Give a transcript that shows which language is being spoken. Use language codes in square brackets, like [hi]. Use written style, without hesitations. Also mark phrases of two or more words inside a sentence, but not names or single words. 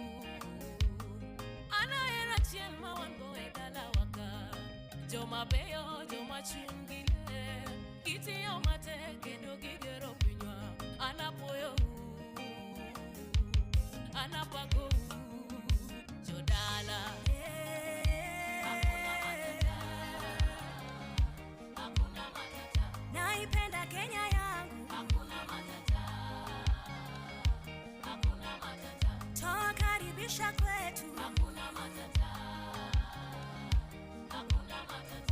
[luo] Anaera chiel ma wan go e dalawa ka, joma beyo, joma chungile, kitiyo matek kendo gigero pinywa. Anapuoyo u, anapako u. Jodala, [sw] hakuna matata, hakuna matata. Naipenda Kenya yangu, hakuna matata, hakuna matata. Twakaribisha kwetu, hakuna matata, hakuna matata.